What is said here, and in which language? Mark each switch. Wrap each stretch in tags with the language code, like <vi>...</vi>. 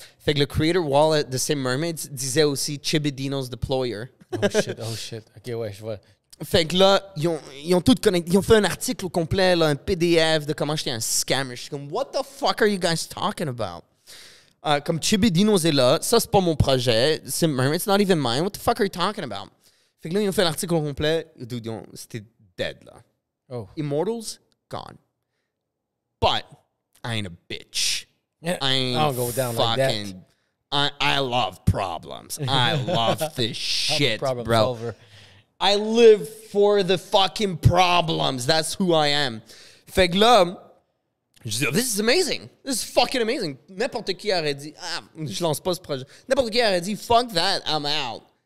<fr>Fait que le Creator Wallet de Sim Mermaids disait aussi Chibidino's Deployer. Oh shit. OK, ouais, je vois. Fait que là, ils ont tout connecté. Ils ont fait un article au complet, là, un PDF de comment j'étais un scammer. Je suis comme,</fr> <en>what the fuck are you guys talking about?</en> <fr>Comme Chibidino's est là, ça, c'est pas mon projet.</fr> <en>Sim Mermaids, it's not even mine. What the fuck are you talking about?</en> <fr>Fait que là, ils ont fait l'article au complet. C'était dead, là. Oh.</fr> <en>Immortals, gone. But I ain't a bitch. Yeah, I ain't I'll go down like that. fucking. I love problems. I love this shit, problem bro. solver. I live for the fucking problems. That's who I am.</en> <fr>Fait que là, je dis,</fr> <en>this is amazing. This is fucking amazing.</en> <fr>N'importe qui aurait dit, je lance pas ce projet. N'importe qui aurait dit,</fr> <en>fuck that, I'm out.</en>